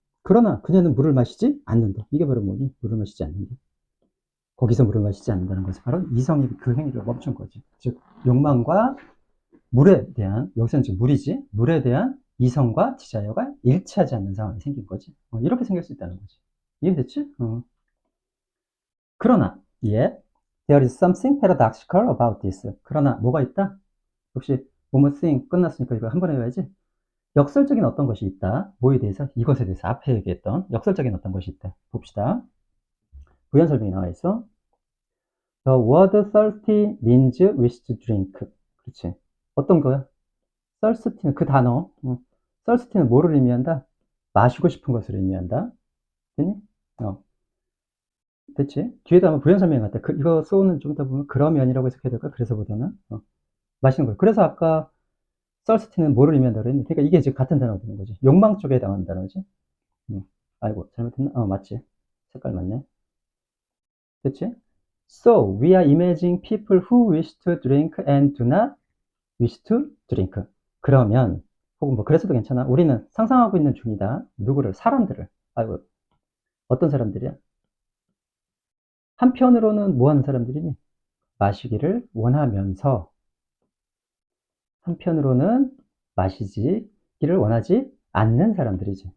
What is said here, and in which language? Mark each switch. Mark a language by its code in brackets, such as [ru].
[ko] 그러나 그녀는 물을 마시지 않는다. 이게 바로 뭐니? 물을 마시지 않는다. 거기서 물을 마시지 않는다는 것은 바로 이성이 그 행위를 멈춘 거지. 즉 욕망과 물에 대한, 여기서는 지금 물이지, 물에 대한 이성과 디자이어가 일치하지 않는 상황이 생긴 거지. 이렇게 생길 수 있다는 거지. 이해됐지? [en] 그러나 yet there is something paradoxical about this. [ko] 그러나 뭐가 있다? 역시 one more thing 끝났으니까 이거 한 번에 외워야지. 역설적인 어떤 것이 있다. 뭐에 대해서? 이것에 대해서 앞에 얘기했던 역설적인 어떤 것이 있다. 봅시다. 부연 설명이 나와 있어. [en] The word thirsty means wish to drink. [ko] 그렇지. 어떤 거야? thirsty는 그 단어. thirsty는 뭐를 의미한다? 마시고 싶은 것을 의미한다. 됐니? 됐지? 뒤에도 아마 부연 설명이 같다. 이거 쏘는 좀 이따 보면 그러면이라고 해석해야 될까? 그래서보다는 마시는 거예요. 그래서 아까 thirsty는 뭐를 의미한다 그랬니? 그러니까 이게 지금 같은 단어가 되는 거지. 욕망 쪽에 해당하는 단어지. 아이고 잘못했나? 맞지? 색깔 맞네. 됐지? [en] So we are imagining people who wish to drink and do not wish to drink. [ko] 그러면 혹은 뭐 그래서도 괜찮아. 우리는 상상하고 있는 중이다. 누구를? 사람들을. 아이고 어떤 사람들이야? 한편으로는 뭐 하는 사람들이니? 마시기를 원하면서, 한편으로는 마시기를 원하지 않는 사람들이지.